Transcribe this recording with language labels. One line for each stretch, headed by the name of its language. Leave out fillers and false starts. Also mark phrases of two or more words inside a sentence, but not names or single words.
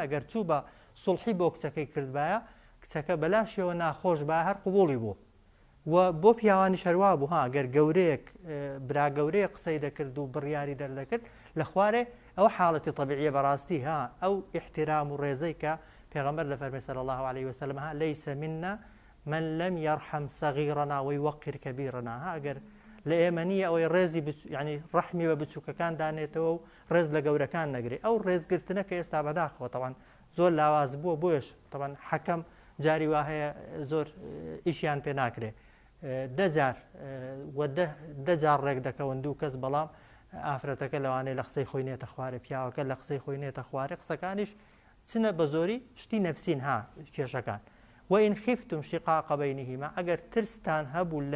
Central Kurdish: ئەگەر چوو بە سوڵحی بۆ کچەکەی کردبایە کچەکە بەلاشیەوە ناخۆش با هەر قوبوڵی بوو و بۆ پیاوانی شەروا بوو ئەگەر گەورەیەک برا گەورەیە قسەی دەکرد و بڕیاری دەردەکرد لە خوارێ ئەو حاڵەتی طبیعیە بەڕاستی ئەو احترام و ڕێزەی کە پێغەمبەر لە فەرمێ
Arabic: صلی الله عليه وسلم لەیسە منا من لم يرحم صغيرنا ويوقر كبيرنا
Central Kurdish: ئەگەر لە ئێمە نییە ئەوەی ڕێزی ینی ڕەحمی بە بچووکەکان دانێتەوە و ڕێز لە گەورەکان نەگرێ ئەو ڕێزگرتنە کە ئێستا بەداخەوە تەوان زۆر لاواز بووە بۆیش تەوان حەکەم جاری وا هەیە زۆر ئیشیان پێ ناکرێ دەجار ڕێک دەکەون دوو کەس بەڵام ئافرەتەکە لەوانەیە لە قسەی خۆی نێتە خوارێ پیاوەکە لە قسەی خۆی نێتە خوارێ قسەکانیش چنە بە زۆری شتی نەفسین کێشەکان
Arabic: وئین خفتم شقاق بینهما
Central Kurdish: ئەگەر ترستان هەبوو لە